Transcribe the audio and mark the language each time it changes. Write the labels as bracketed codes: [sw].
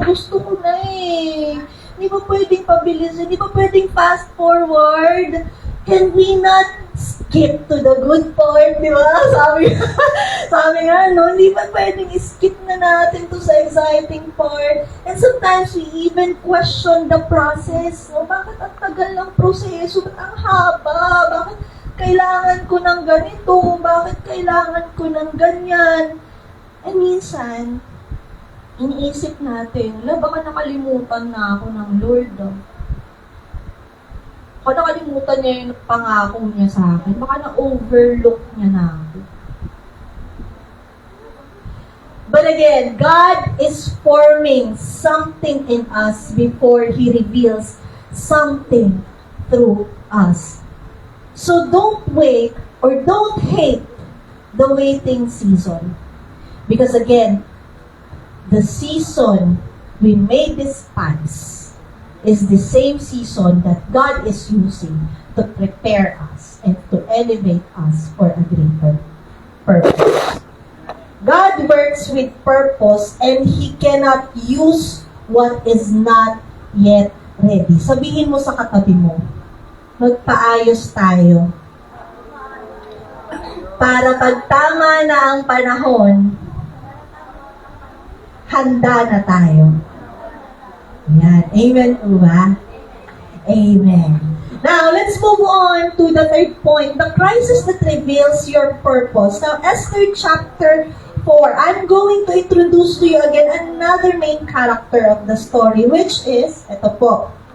[tl] Gusto ko na eh. Hindi ba pwedeng pabilisin? Hindi ba pwedeng fast forward? [en] Can we not skip to the good part? [tl] Di ba? Sabi nga, hindi ba pwedeng skip na natin to sa exciting part? [en] And sometimes we even question the process. [tl] Bakit ang tagal ng proseso? Bakit ang haba? Bakit kailangan ko ng ganito? Bakit kailangan ko ng ganyan? And minsan, iniisip natin, baka nakalimutan na ako ng Lord. Baka nakalimutan niya yung pangako niya sa akin. Baka na-overlook niya na ako. [en] But again, God is forming something in us before He reveals something through us. So don't wait or don't hate the waiting season. Because again, the season we may despise is the same season that God is using to prepare us and to elevate us for a greater purpose. God works with purpose and He cannot use what is not yet ready. [tl] Sabihin mo sa katabi mo, magpaayos tayo. Para pag tama na ang panahon, handa na tayo. Yan. Amen po ba? Amen. [en] Now, let's move on to the third point. The crisis that reveals your purpose. Now, Esther chapter 4. I'm going to introduce to you again another main character of the story, which is, ito po.